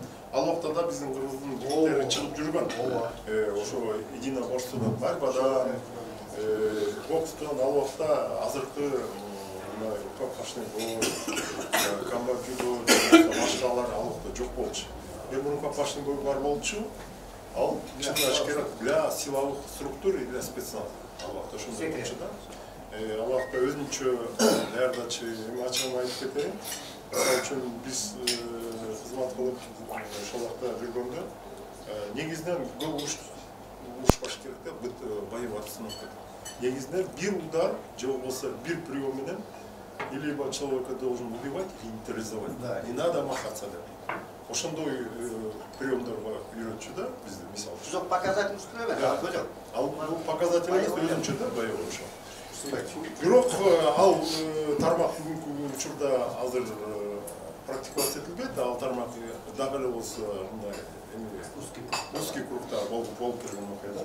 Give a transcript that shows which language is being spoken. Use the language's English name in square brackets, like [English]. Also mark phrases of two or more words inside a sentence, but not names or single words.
[Kyrgyz] Ал убакта да биздин кыргыздын жигиттери чыгып жүргөн. Ошо единоборстводон, борьбадан, бокстон ал убакта азыркы [Russian] рукопашный бой, [Kyrgyz] камбо-дзюдо, башкалар ал убакта жок болчу. Эми [Russian] рукопашный бой [Kyrgyz] бар болчу. Ал чындаш керек [Russian] для силовых структур и для спецназа. [Kyrgyz] Ал убакта ошондой болчу да. Ал убакта өзүнчө даярдачы ачыгын айтып кетейин. Мисалы үчүн биз кызмат кылып ошол убакта жүргөндө негизинен көп урушпаш керек да, бүт [Russian] боевой обстановка. [Kyrgyz] Негизинен бир удар же болбосо бир прием менен [Russian] либо человека должен убивать или нейтрализовать. Не надо махаться деп. [Kyrgyz] Ошондой приемдарга үйрөтчү да бизди мисалы. Жок показатель үстүнө эмес, көзөк. Ал бул показатель эмес, өзүнчө да боевой ошо. Бирок ал тармак бүгүнкү учурда азыр практиковать этилбейт, ал тармак дагы эле болсо мындай узкий кругда болуп келген окуя.